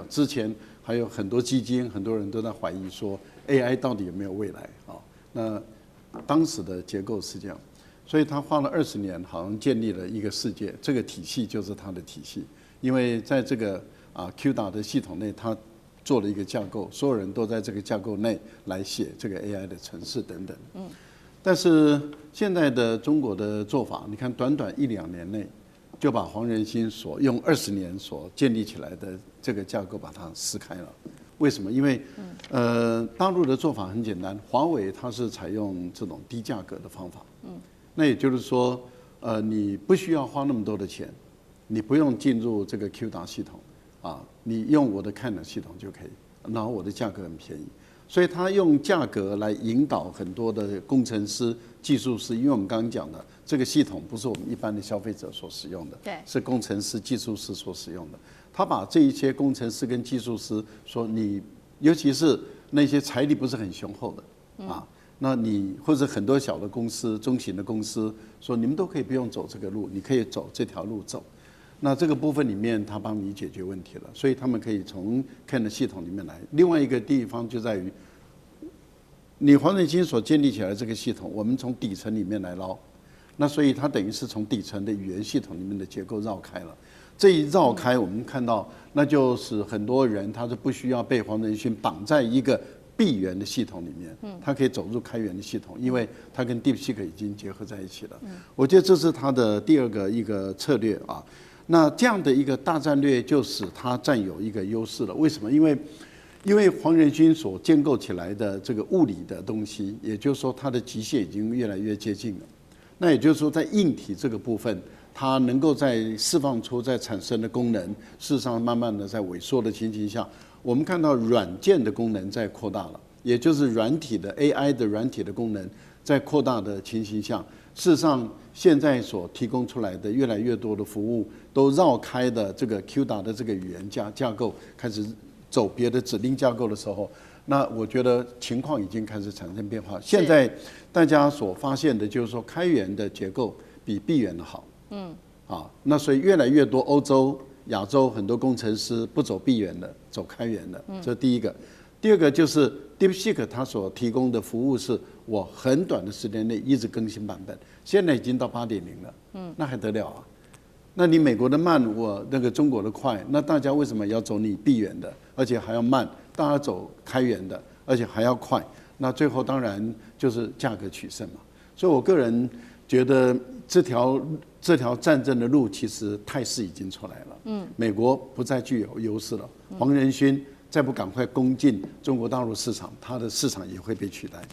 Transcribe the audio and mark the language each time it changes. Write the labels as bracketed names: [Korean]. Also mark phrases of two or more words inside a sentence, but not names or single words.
[Chinese] 之前還有很多基金，很多人都在懷疑說 AI 到底有沒有未來啊？那當時的結構是這樣，所以他花了20年，好像建立了一個世界，這個體系就是他的體系，因為在這個Q 達的系統內，他做了一個架構，所有人都在這個架構內來寫這個 AI 的程式等等。但是現在的中國的做法，你看短短1-2年內，就把黃仁勳所用20年所建立起來的這個架構把它撕開了。為什麼？因為大陸的做法很簡單，華為它是採用這種低價格的方法。那也就是說，你不需要花那麼多的錢，你不用進入這個 Q 達系統。你用我的 Ken 系統就可以，然後我的價格很便宜，所以他用價格來引導很多的工程師、技術師，因為我們剛剛講的這個系統不是我們一般的消費者所使用的，是工程師、技術師所使用的。他把這一些工程師跟技術師說，你尤其是那些財力不是很雄厚的啊，那你或者很多小的公司、中型的公司說你們都可以不用走這個路，你可以走這條路走。那這個部分裡面，他幫你解決問題了，所以他們可以從 CAN 的系統裡面來。另外一個地方就在於，你黃仁勳所建立起來的這個系統，我們從底層裡面來撈，那所以它等於是從底層的語言系統裡面的結構繞開了。這一繞開，我們看到，那就是很多人他是不需要被黃仁勳綁在一個閉源的系統裡面，他可以走入開源的系統，因為它跟 DeepSeek 已經結合在一起了。我覺得這是他的第二個一個策略啊。那這樣的一個大戰略就使他占有一個優勢了。為什麼？因為黃仁勳所建構起來的這個物理的東西，也就是說它的極限已經越來越接近了。那也就是說，在硬體這個部分，它能夠在釋放出在產生的功能，事實上慢慢的在萎縮的情形下，我們看到軟件的功能在擴大了，也就是軟體的 AI 的軟體的功能在擴大的情形下，事實上現在所提供出來的越来越多的服務，都繞開的這個 CUDA 的這個語言架構，開始走別的指令架構的時候，那我覺得情況已經開始產生變化。現在大家所發現的就是說，開源的結構比閉源的好。那所以越來越多歐洲、亞洲很多工程師不走閉源的，走開源的，這是第一個。第二個就是 DeepSeek 它所提供的服務是我很短的時间內一直更新版本，現在已經到8.0了，那還得了啊？那你美國的慢，我那個中國的快，那大家為什麼要走你閉源的，而且還要慢？大家走開源的，而且還要快，那最後當然就是價格取勝嘛。所以我個人覺得這條戰爭的路其實態勢已經出來了。美國不再具有優勢了。黃仁勳再不趕快攻進中國大陸市場，他的市場也會被取代。